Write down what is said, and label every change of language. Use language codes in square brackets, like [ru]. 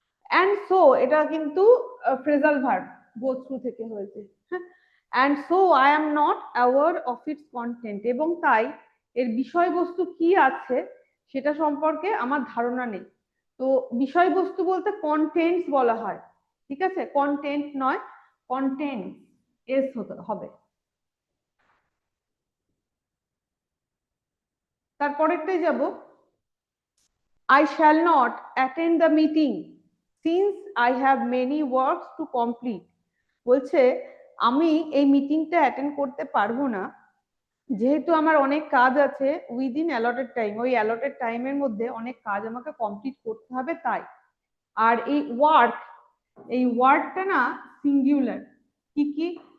[en] and so এটা কিন্তু phrasal verb, go through থেকে হয়েছে, হ্যাঁ, and so I am not aware of its content, [bn] এবং তাই এর বিষয়বস্তু কি আছে সেটা সম্পর্কে আমার ধারণা নেই। তো বিষয়বস্তু বলতে কন্টেন্টস বলা হয়, ঠিক আছে, কন্টেন্ট নয়, কন্টেন্ট এস হতে হবে। তারপরেরটাই যাব, [en] I shall not attend the meeting since I have many works to complete, [bn] বলছে আমি এই মিটিংটা অ্যাটেন্ড করতে পারবো না, যেহেতু আমার অনেক কাজ আছে [en] within allotted time, [bn] ওই অ্যালটেড টাইমের মধ্যে অনেক কাজ আমাকে কমপ্লিট করতে হবে তাই। আর এই ওয়ার্ক, এই ওয়ার্কটা না সিঙ্গুলার। কি কি?